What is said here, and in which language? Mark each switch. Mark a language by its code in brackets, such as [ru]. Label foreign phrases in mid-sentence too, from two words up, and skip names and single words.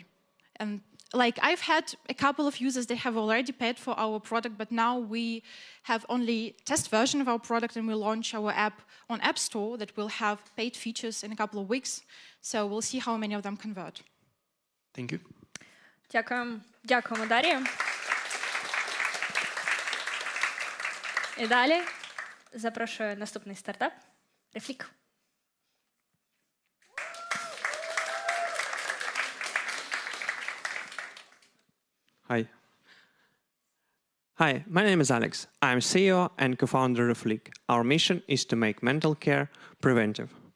[en] And I've had a couple of users, they have already paid for our product, but now we have only test version of our product and we'll launch our app on App Store that will have paid features in a couple of weeks. So we'll see how many of them convert. Thank you. [uk] Дякуємо. Дякуємо, Дар'я. І далі запрошую наступний стартап – Refleque. [en] Hi, my name is Alex. I'm CEO and co-founder of Refleque. Our mission is to make mental care preventive.